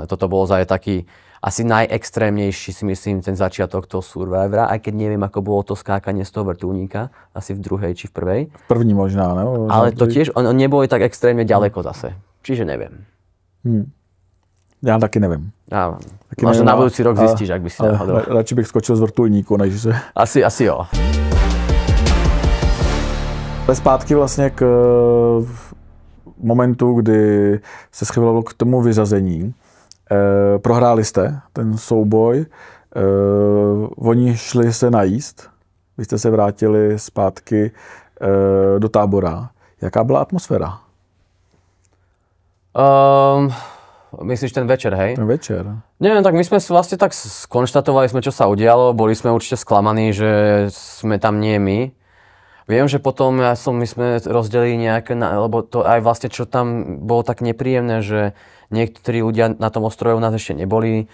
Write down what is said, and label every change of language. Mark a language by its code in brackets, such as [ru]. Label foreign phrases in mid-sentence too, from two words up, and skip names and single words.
[sk] Toto bolo taký asi najextrémnejší, si myslím, ten začiatok toho Survivora, aj keď neviem, ako bolo to skákanie z toho vrtuľníka, asi v druhej či v prvej. [cs] V první možná, ne? [sk] Ale to tiež, on neboli tak extrémne ďaleko zase. Čiže neviem. Ja taky neviem. Možno na budúci rok zistíš, ak by si náhodou. [cs] Radši bych skočil z vrtuľníku, než že... Asi jo. Zpátky vlastně k momentu, kdy se schylilo k tomu vyřazení. Prohráli jste ten souboj. Oni šli se najíst. Vy jste se vrátili zpátky do tábora. Jaká byla atmosféra? [sk] Myslíš ten večer, hej? [cs] Ten večer. [sk] Neviem, tak my sme si vlastne tak skonštatovali sme, čo sa udialo. Boli sme určite sklamaní, že sme tam nie my. Viem, že potom my sme rozdelili nejaké, lebo to aj vlastne, čo tam bolo tak nepríjemné, že niektorí ľudia na tom ostrove u nás ešte neboli.